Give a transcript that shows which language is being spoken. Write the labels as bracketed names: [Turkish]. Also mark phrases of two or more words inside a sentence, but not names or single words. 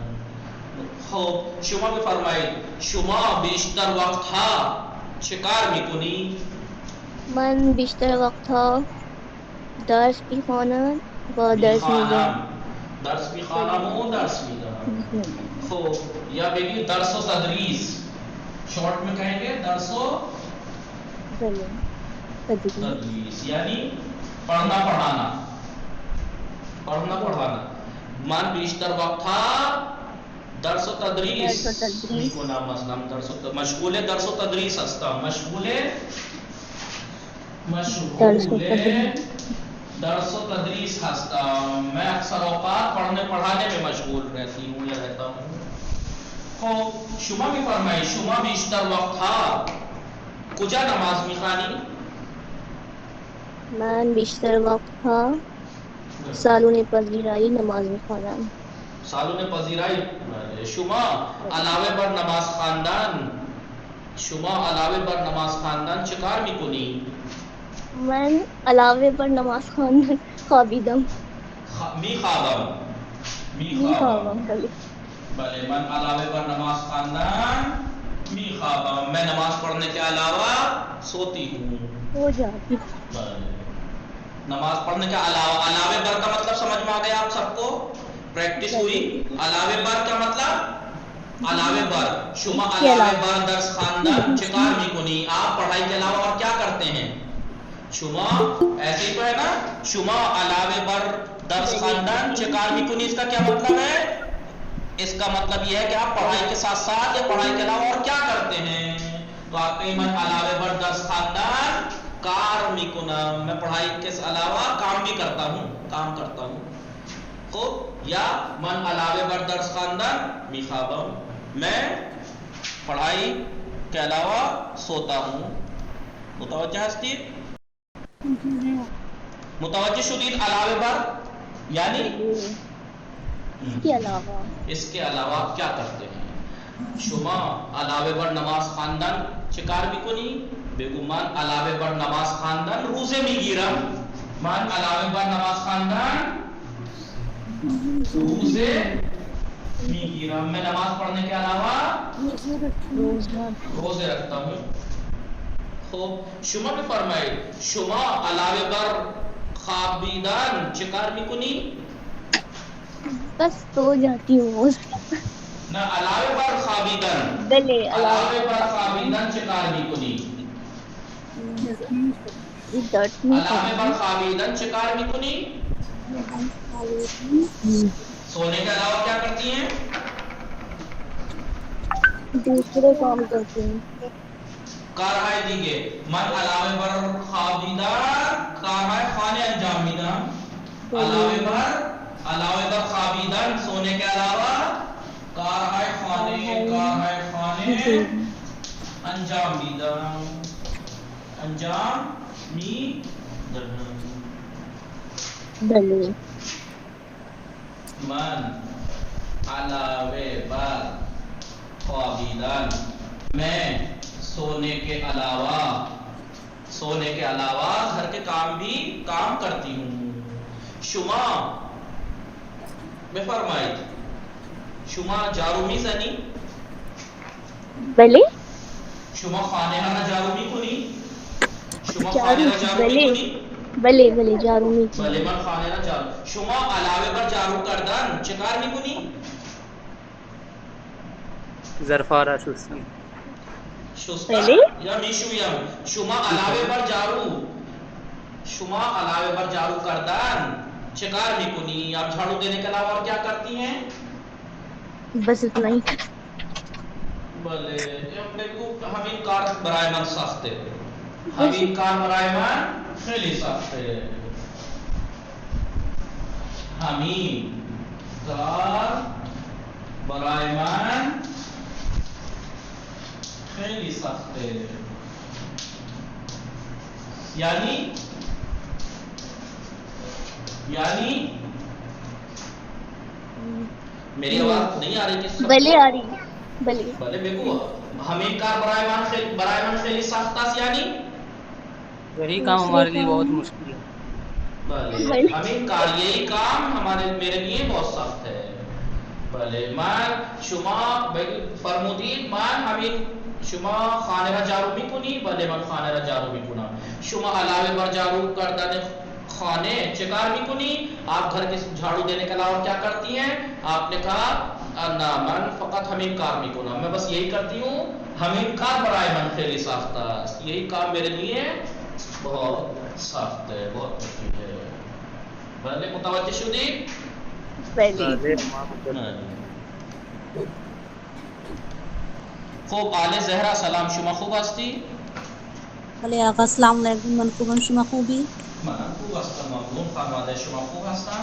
[Persian] خب شما بفرمایید شما بیشتر وقتها چه کار میکنی؟ من بیشتر وقتها درس میخوانم و درس میدم. درس میخوانم و درس میدم. خب یا بگی درس و تدریس [Urdu] شارٹ میں کہیں گے [Persian] درس و بله تدریس. [Urdu] تدریس یعنی پڑھنا پڑھانا پڑھنا پڑھانا. [Persian] من بیشتر وقتها درس و تدریس میکنم. مثلا مشغول درس و تدریس هستم. مشغول درس و تدریس هستم. [Urdu] میں اکثر اوقات پڑھنے پڑھانے میں مشغول رہتی ہوں یا رہتا ہوں. [Persian] خب شما میفرمایید شما بیشتر وقتها کجا نماز میخوانی؟ من بیشتر وقتها سالن پذیرایی نماز میخوانم. سالن پذیرائی. شما علاوه بر نماز خواندن چه کار میکنی؟ من علاوه بر نماز خواندن خوابیدم. میخوابم. بله. بله من علاوه بر نماز خواندن میخوابم. [Urdu] میں نماز پڑھنے کے علاوہ سوتی ہوں. ہو جاتی. نماز پڑھنے کے [Persian] علاوہ بر [Urdu] کا مطلب سمجھ میں آ گیا آپ سب کو؟ پریکٹس ہوئی. [Persian] علاوہ بر [Urdu] کا مطلب [Persian] علاوہ بر شما علاوہ بر درس خواندن چه کار میکنی؟ [Urdu] آپ پڑھائی کے علاوہ اور کیا کرتے ہیں؟ شما ایسے ہی تو ہے نا. [Persian] شما علاوہ بر درس خواندن چه کار میکنی [Urdu] اس کا کیا مطلب ہے؟ اس کا مطلب یہ ہے کہ آپ پڑھائی کے ساتھ ساتھ یا پڑھائی کے علاوہ اور کیا کرتے ہیں. تو آپ کہیں [Persian] من علاوہ بر درس خواندن کار میکنم. [Urdu] میں پڑھائی کے علاوہ کام بھی کرتا ہوں. [Persian] خوب یا من علاوہ بر درس خواندن میخوابم. [Urdu] میں پڑھائی کے علاوہ سوتا ہوں. [Persian] متوجہ ہستید؟ متوجہ شدید علاوہ بر [Urdu] یعنی اس کے علاوہ کیا کرتے ہیں؟ [Persian] شما علاوه بر نماز خواندن چه کار میکنی؟ بگو من علاوه بر نماز خواندن روزه میگیرم. من علاوه بر نماز خواندن روزه میگیرم. میں نماز پڑھنے کے علاوہ روزے رکھتا ہوں. خوب شما بفرمایید شما علاوه بر خوابیدن چه کار میکنی؟ [Urdu] بس سو جاتی ہوں. [Persian] نہ علاوه بر خوابیدن. بله علاوه بر خوابیدن چه کار میکنی؟ علاوه بر خوابیدن چه کار میکنی؟ [Urdu] سونے کے علاوہ کیا کرتی ہیں؟ دوسرے کام کرتی ہوں. [Persian] کارهای دیگه. من علاوه بر خوابیدن کارهای خانه انجام میدم. علاوه بر خوابیدن [Urdu] سونے کے علاوہ [Persian] کارهای خانه انجام میدم. بله من علاوه بر خوابیدن [Urdu] میں سونے کے علاوہ گھر کے کام کرتی ہوں. [Persian] شما بفرمایید شما جارو میزنی؟ بله شما خانه را جارو میکنی؟ شما خانه را جارو میکنی؟ بله بله جارو میکنم. بله من خانه را جارو. شما علاوه بر جارو کردن چه کار میکنی؟ ظرفا را شستن. شستن بله. یا میشویم. شما علاوه بر جارو کردن چه کار میکنی؟ [Urdu] آپ جھاڑو دینے کے علاوہ اور کیا کرتی ہیں؟ بس اتنا ہی. [Persian] بله همین کار برای من سخته. همین کار برای من خیلی سخته. همین کار برای من خیلی سخته. [Urdu] یعنی میری آواز نہیں آ رہی کس سب [Persian] بله [Urdu] کو؟ آ رہی ہے. [Persian] بله بله بگو. همین کار برای من خیلی سخت است یعنی [Urdu] یہی کام ہمارے لیے بہت مشکل ہے. [Persian] بله همین کار [Urdu] یہی کام میرے لیے بہت سخت ہے. [Persian] بله من شما فرمودید من همین شما خانه را جارو میکنی؟ بله من خانه را جارو میکنم. شما علاوه بر جارو کردن خانه چه کار میکنی؟ [Urdu] آپ گھر کے جھاڑو دینے کے علاوہ کیا کرتی ہیں؟ آپ نے کہا نا [Persian] من فقط همین کار میکنم. [Urdu] میں بس یہی کرتی ہوں. [Persian] همین کار برای من خیلی سخت است. [Urdu] یہی کام میرے لیے بہت سخت ہے، بہت مشکل ہے. [Persian] بله متوجه شدید؟ بله. خب آل زهرا سلام، شما خوب هستی؟ بله آقا سلام علیکم. من خوبم، شما خوبی؟ منم خوب هستم ممنون. خانواده شما خوب هستن؟